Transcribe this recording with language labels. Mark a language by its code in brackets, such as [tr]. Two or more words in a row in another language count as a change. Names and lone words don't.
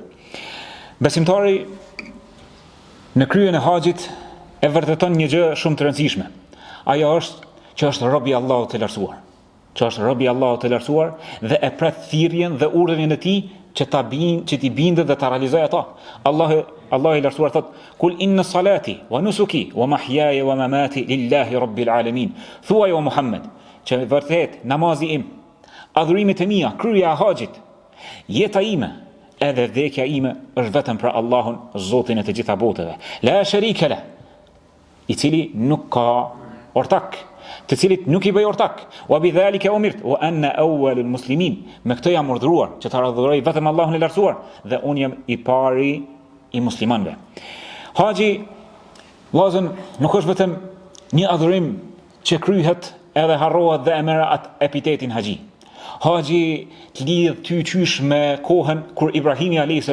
[sq] Besimtari në kryen e haxhit e vërteton një gjë shumë të rëndësishme. Ajo është që është rob i Allahut të lartësuar. Që është rob i Allahut të lartësuar dhe e pret thirrjen dhe urdhrin e tij që t'i bindet dhe ta realizojë ata. Allahu i lartësuar thotë: [ar] "قل إن صلاتي ونسكي ومحياي ومماتي لله رب العالمين." [sq] Thuaj o Muhammed, që vërtet namazi im, adhurimet e mia, kryerja e haxhit, jeta ime edhe vdekja ime është vetëm për Allahun, Zotin e të gjitha botëve. [ar] لا شريك له, [sq] i cili nuk ka ortak, të cilit nuk i bëj ortak. [ar] وبذلك أمرت وأنا أول المسلمين. [sq] Me këtë jam urdhëruar që ta adhuroj vetëm Allahun e lartësuar dhe unë jam i pari i muslimanëve. Haxhi, vëllezër, nuk është vetëm një adhurim që kryhet edhe harrohet dhe e merr atë epitetin haxhi. Haxhi të lidh ty qysh me kohën kur Ibrahimi a.s.